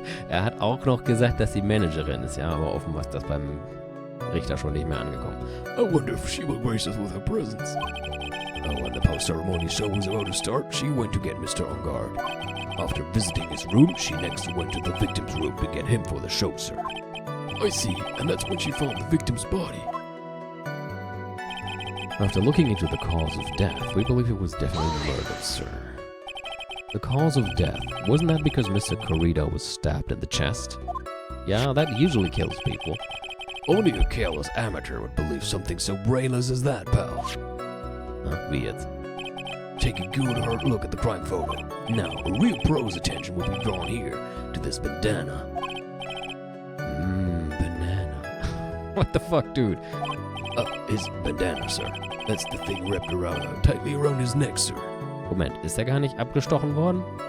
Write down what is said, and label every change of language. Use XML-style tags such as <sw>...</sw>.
<de>Hat auch noch gesagt, dass sie Managerin ist, ja, aber offenbar ist das beim Richter schon nicht mehr angekommen.</de> <en>I wonder if she will grace us with her presence. When the post-ceremony show was about to start, she went to get Mr. Ongard. After visiting his room, she next went to the victim's room to get him for the show, sir. I see, and that's when she found the victim's body. After looking into the cause of death, we believe it was definitely murder, sir. The cause of death, wasn't that because Mr. Corrido was stabbed in the chest? Yeah, that usually kills people. Only a careless amateur would believe something so brainless as that, pal.</en> <de>Wie jetzt?</de> <en>Take a good hard look at the crime photo. Now, a real pro's attention will be drawn here to this bandana. Banana. What the fuck, dude? His bandana, sir. That's the thing wrapped around, tightly around his neck, sir.</en> <de>Moment, ist er gar nicht abgestochen worden?</de>